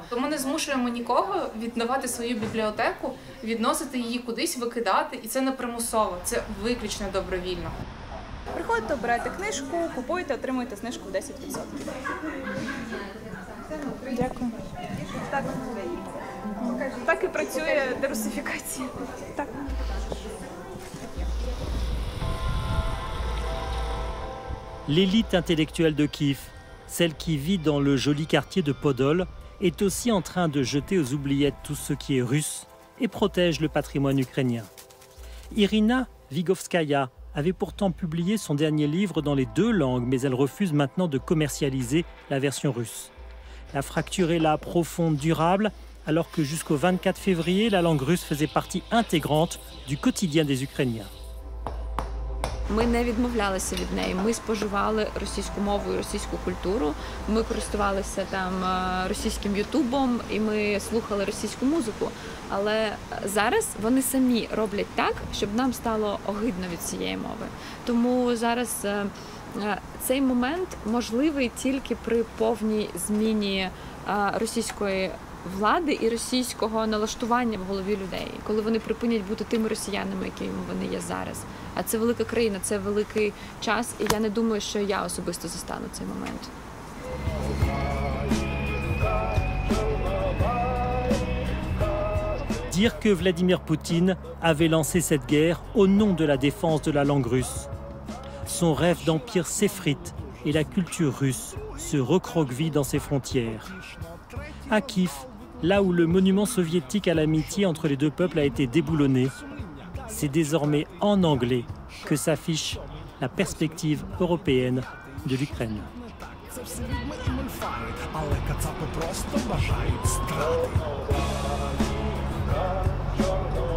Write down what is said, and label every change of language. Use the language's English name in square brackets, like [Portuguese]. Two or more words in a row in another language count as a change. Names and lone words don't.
[Ukrainian] Ми не змушуємо нікого віддавати свою бібліотеку, відносити її кудись, викидати. І це не примусово, це виключно добровільно. Приходите, обираєте книжку, купуєте, отримуєте знижку в 10%. Дякую. Так і працює дерусифікація. Так. [French] L'élite intellectuelle de Kiev, celle qui vit dans le joli quartier de Podol, est aussi en train de jeter aux oubliettes tout ce qui est russe et protège le patrimoine ukrainien. Irina Vigovskaya avait pourtant publié son dernier livre dans les 2 langues, mais elle refuse maintenant de commercialiser la version russe. La fracture est là, profonde, durable, alors que jusqu'au 24 février, la langue russe faisait partie intégrante du quotidien des Ukrainiens. [Ukrainian] Ми не відмовлялися від неї, ми споживали російську мову і російську культуру, ми користувалися там російським ютубом і ми слухали російську музику. Але зараз вони самі роблять так, щоб нам стало огидно від цієї мови. Тому зараз цей момент можливий тільки при повній зміні російської влади і російського налаштування в голові людей, коли вони припинять бути тими росіянами, якими вони є зараз. А це велика країна, це великий час, і я не думаю, що я особисто застану цей момент. [French] Dire que Vladimir Poutine avait lancé cette guerre au nom de la défense de la langue russe. Son rêve d'empire s'effrite et la culture russe se recroqueville dans ses frontières. À Kiev, là où le monument soviétique à l'amitié entre les 2 peuples a été déboulonné, c'est désormais en anglais que s'affiche la perspective européenne de l'Ukraine. [Ukrainian] Але кацапи просто бажають страти.